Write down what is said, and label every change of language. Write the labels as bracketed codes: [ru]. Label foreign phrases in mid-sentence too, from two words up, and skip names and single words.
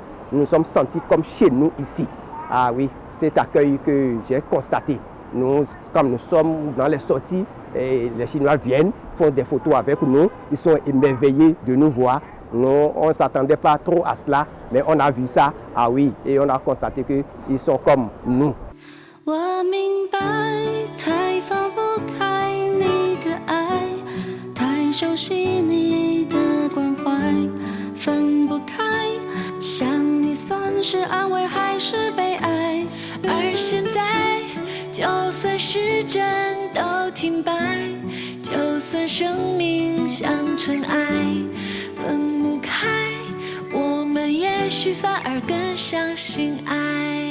[fr] Nous nous sommes sentis comme chez nous ici. Ah oui, cet accueil que j'ai constaté. Nous, comme nous sommes dans les sorties, et les Chinois viennent, font des photos avec nous. Ils sont émerveillés de nous voir. Nous, on ne s'attendait pas trop à cela, mais on a vu ça. Ah oui, et on a constaté qu'ils sont comme nous. [zh] 我明白，才放不开你的爱，太熟悉你的关怀，分不开，想你算是安慰还是悲哀？而现在，就算时针都停摆，就算生命像尘埃，分不开，我们也许反而更相信爱。